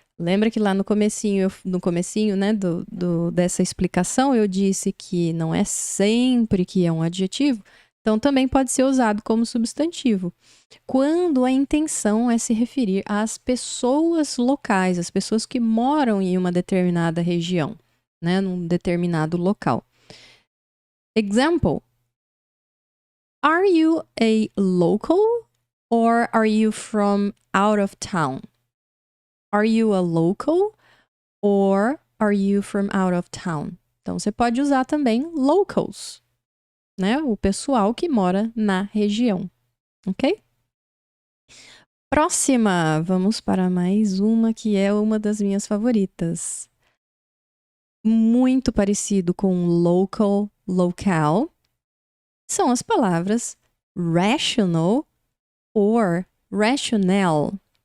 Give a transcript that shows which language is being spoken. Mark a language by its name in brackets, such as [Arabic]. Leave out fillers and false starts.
[Portuguese] Lembra que lá no comecinho, né, dessa explicação, eu disse que não é sempre que é um adjetivo, então também pode ser usado como substantivo. Quando a intenção é se referir às pessoas locais, as pessoas que moram em uma determinada região, né, num determinado local. [English] Example. Are you a local or are you from out of town? Are you a local or are you from out of town? [Portuguese] Então, você pode usar também locals, né? O pessoal que mora na região, ok? Próxima, vamos para mais uma que é uma das minhas favoritas. Muito parecido com local, local, são as palavras rational or rationale.